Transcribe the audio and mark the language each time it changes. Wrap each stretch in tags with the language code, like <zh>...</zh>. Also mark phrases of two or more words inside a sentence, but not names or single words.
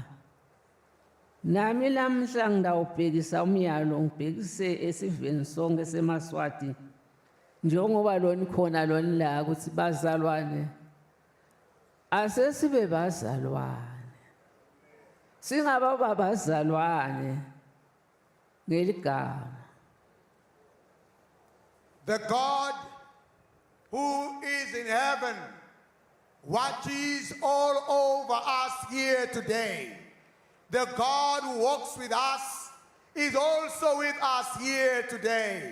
<ss>Nami lamhla ngidawubhekisa umyalo ngibhekise esiveni sonke seMaswati njengoba lona khona lona la ukuthi bazalwane asesibe bazalwane singaba babazalwane ngeligama.</ss> <en>The God who is in heaven watches all over us here today. The God who walks with us is also with us here today.</en>